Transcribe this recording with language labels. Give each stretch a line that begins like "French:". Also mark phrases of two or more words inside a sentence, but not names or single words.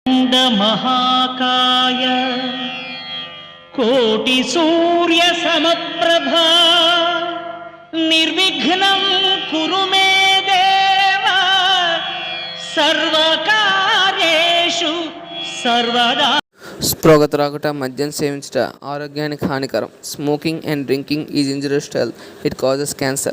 Sanskrit: वक्रतुण्ड महाकाय कोटि सूर्य समप्रभा निर्विघ्नं कुरु मे देव सर्वकार्येषु सर्वदा।
Telugu: స్పృహత రాకుట, మద్యం సేవించుట ఆరోగ్యానికి హానికరం.
English: Smoking and drinking is injurious to health. It causes cancer.